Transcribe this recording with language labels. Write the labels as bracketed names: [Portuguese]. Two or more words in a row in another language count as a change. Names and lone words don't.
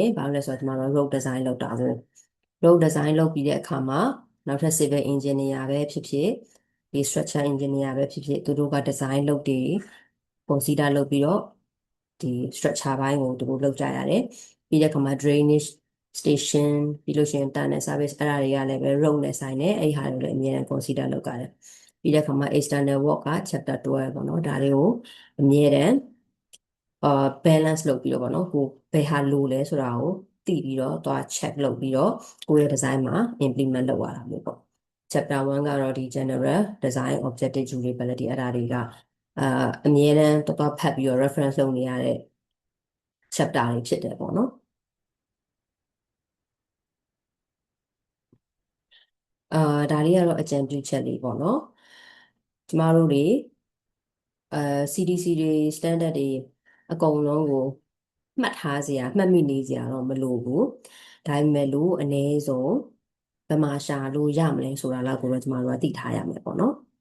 [Burmese] ဘာလို့လဲဆိုတော့ကျမတို့ [English] road design [Burmese] လုပ်တာကို [English] road design [Burmese] လုပ်ပြီးတဲ့အခါမှာနောက်ထပ် [English] civil engineer [Burmese] ပဲဖြစ်ဖြစ်ဒီ [English] structure engineer [Burmese] ပဲဖြစ်ဖြစ်သူတို့က design လုပ်တွေ consider လုပ်ပြီး တော့ဒီ structure ဘိုင်းကိုသူတို့လုပ်ကြရတယ်ပြီးတဲ့အခါမှာ [English] drainage station [Burmese] ပြီးလို့ရှိရင် [English] tunnel service [Burmese] အဲ့ဒါတွေကလည်းပဲ road နဲ့ဆိုင်တယ် အဲ့ဒီဟာတွေလည်းအများကြီး consider လုပ်ကြတယ်ပြီးတဲ့အခါမှာ [English] external work [Burmese] က chapter 12ပေါ့နော်ဒါတွေကိုအမြဲတမ်းbalance လုပ်ပြီးတော့ပေါ့နော်ကိုဘယ်ဟာလိုလဲဆိုတာကိုသိပြီးတော့သွား check လုပ်ပြီးတော့ကိုယ့်ရဲ့ design မှာ implement လုပ်ရတာမျိုးပေါ့ chapter 1ကတော့ဒီ [English] general design objective durability [Burmese] အဲ့ဒါတွေကအမြဲတမ်းတော့ဖတ်ပြီးတော့ reference လုပ်နေရတဲ့ chapter တွေဖြစ်တယ်ပေါ့နော် ဒါလေးကတော့အကြံပြုချက်လေးပေါ့နော်ကျမတို့တွေCDC တွေ standard တွေအကုန်လုံးကိုမှတ်ထားစရာမှတ်မိနေစရာတော့မလိုဘူးဒါပေမဲ့လို့အနည်းဆုံးဘယ်မှာရှာလို့ရမလဲဆိုတာလောက်ကိုတော့ကျမတို့ကသိထားရမယ်ပေါ့နော်